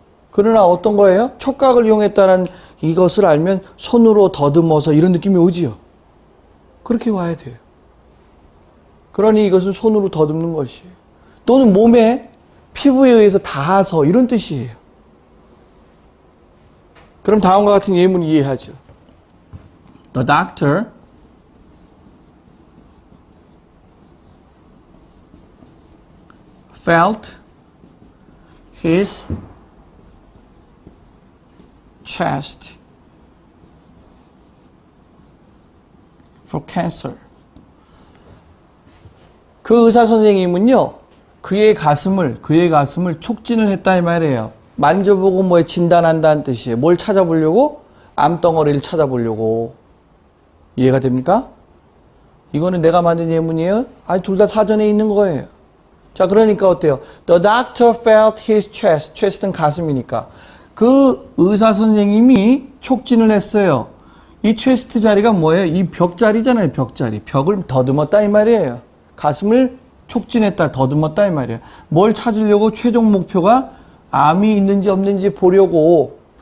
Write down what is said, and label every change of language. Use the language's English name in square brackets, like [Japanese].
[Korean] 그러나 어떤 거예요? 촉각을 이용했다는 이것을 알면 손으로 더듬어서 이런 느낌이 오지요. 그렇게 와야 돼요. 그러니 이것은 손으로 더듬는 것이에요. 또는 몸에 피부에 의해서 닿아서 이런 뜻이에요. 그럼 다음과 같은 예문 이해하죠. [English] The doctor felt his chest for cancer. [Korean] 그 의사 선생님은요, 그의 가슴을 촉진을 했다 이 말이에요. 만져보고 뭐에 진단한다는 뜻이에요. 뭘 찾아보려고? 암덩어리를 찾아보려고. 이해가 됩니까? 이거는 내가 만든 예문이에요. 아니, 둘 다 사전에 있는 거예요. 자, 그러니까 어때요? [English] The doctor felt his chest. [Korean] chest는 가슴이니까. 그 의사 선생님이 촉진을 했어요. 이 체스트 자리가 뭐예요? 이 벽 자리잖아요, 벽 자리. 벽을 더듬었다 이 말이에요. 가슴을 촉진했다, 더듬었다 이 말이에요. 뭘 찾으려고? 최종 목표가 암이 있는지 없는지 보려고.